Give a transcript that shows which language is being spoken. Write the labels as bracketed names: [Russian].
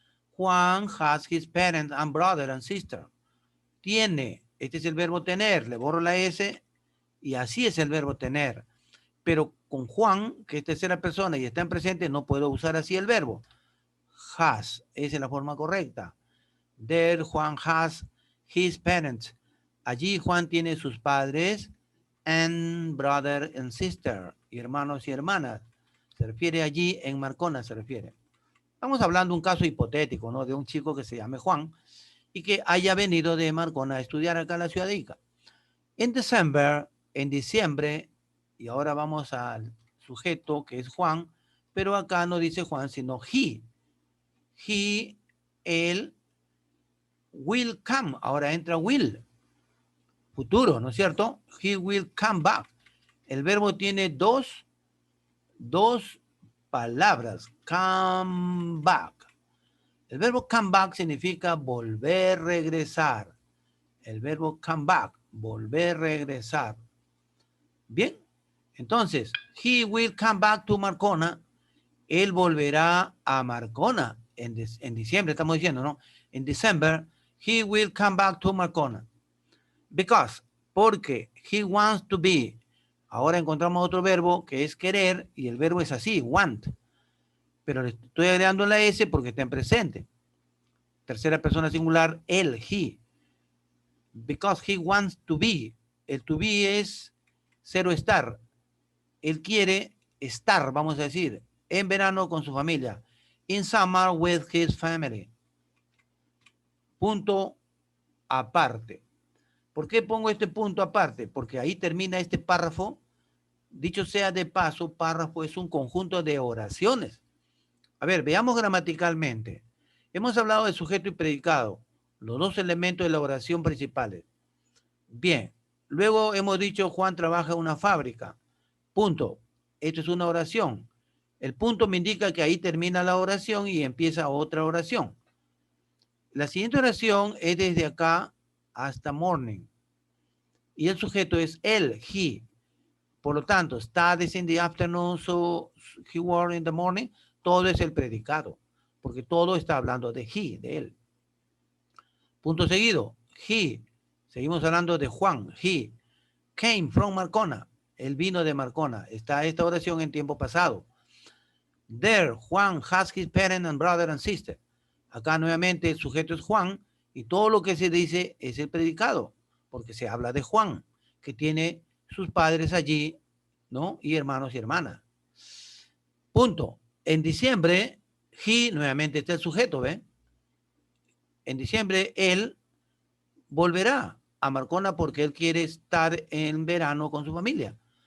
[English] Juan has his parents and brother and sister. [Spanish] Tiene. Este es el verbo tener. Le borro la S y así es el verbo tener. Pero con Juan, que es tercera persona y está en presente, no puedo usar así el verbo. Has, esa es la forma correcta. [English] There Juan has his parents. [Spanish] Allí Juan tiene sus padres [English] and brother and sister, [Spanish] y hermanos y hermanas. Se refiere allí en Marcona, se refiere. Estamos hablando de un caso hipotético, ¿no? De un chico que se llame Juan y que haya venido de Marcona a estudiar acá en la ciudad de Ica. [English] In December, [Spanish] en diciembre, y ahora vamos al sujeto que es Juan, pero acá no dice Juan, sino he. [English] He, [Spanish] él, [English] will come. [Spanish] Ahora entra will, futuro, ¿no es cierto? [English] He will come back. [Spanish] El verbo tiene dos palabras. Come back. El verbo come back significa volver, regresar. El verbo come back, volver, regresar. Bien, entonces, [English] he will come back to Marcona. [Spanish] Él volverá a Marcona en diciembre, estamos diciendo, ¿no? [English] En December, he will come back to Marcona. Because, [Spanish] porque [English] he wants to be. [Spanish] Ahora encontramos otro verbo que es querer y el verbo es así, want. Pero le estoy agregando la S porque está en presente. Tercera persona singular, él, he. [English] Because he wants to be. [Spanish] El to be es ser o estar. Él quiere estar, vamos a decir, en verano con su familia. [English] In summer with his family. [Spanish] Punto aparte. ¿Por qué pongo este punto aparte? Porque ahí termina este párrafo. Dicho sea de paso, párrafo es un conjunto de oraciones. A ver, veamos gramaticalmente. Hemos hablado de sujeto y predicado, los dos elementos de la oración principales. Bien, luego hemos dicho Juan trabaja en una fábrica. Punto. Esto es una oración. El punto me indica que ahí termina la oración y empieza otra oración. La siguiente oración es desde acá hasta morning. Y el sujeto es él, he. Por lo tanto, [English] studies in the afternoon, so he worked in the morning. [Spanish] Todo es el predicado, porque todo está hablando de he, de él. Punto seguido, he. Seguimos hablando de Juan, he. [English] Came from Marcona. [Spanish] Él vino de Marcona. Está esta oración en tiempo pasado. [English] There, Juan has his parents and brother and sister. [Spanish] Acá nuevamente el sujeto es Juan y todo lo que se dice es el predicado, porque se habla de Juan, que tiene sus padres allí, ¿no? Y hermanos y hermanas. Punto. En diciembre, he, nuevamente está el sujeto, ¿ve? En diciembre, él volverá a Marcona porque él quiere estar en verano con su familia.